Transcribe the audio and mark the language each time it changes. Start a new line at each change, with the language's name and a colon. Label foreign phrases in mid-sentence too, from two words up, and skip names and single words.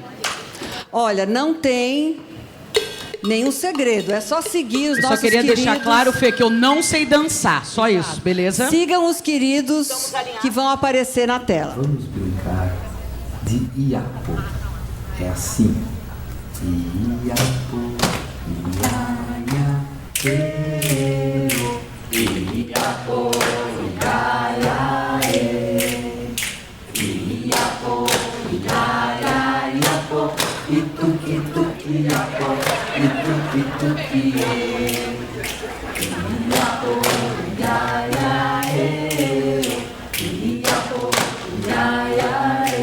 Portuguese: Olha, não tem nenhum segredo. É só seguir os nossos queridos. Só queria deixar claro, Fê, que eu não sei dançar. Só isso, beleza? Sigam os queridos que vão aparecer na tela. Vamos brincar de Iapo. É assim. Iapo, iaia, Iapo, iaia, Iapo, iaia, Iapo, ituki, tuki, Iapo, ituki, tuki, Iapo, iaia, Iapo, iaia,